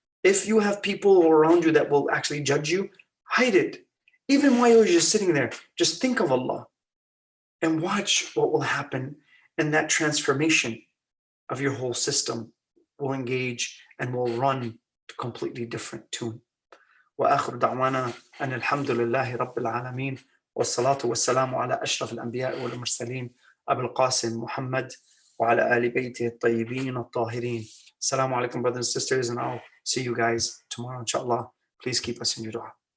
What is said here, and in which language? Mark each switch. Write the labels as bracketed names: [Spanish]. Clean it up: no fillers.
[English] If you have people around you that will actually judge you, hide it. Even while you're just sitting there, just think of Allah and watch what will happen, and that transformation of your whole system will engage and will run to a completely different tune. [Arabic] وآخر دعوانا أن الحمد لله رب العالمين والصلاة والسلام على أشرف الأنبياء والمرسلين أبي القاسم محمد وعلى آل بيته الطيبين الطاهرين. [English] Assalamu alaikum, brothers and sisters, and I'll see you guys tomorrow, inshallah. Please keep us in your dua.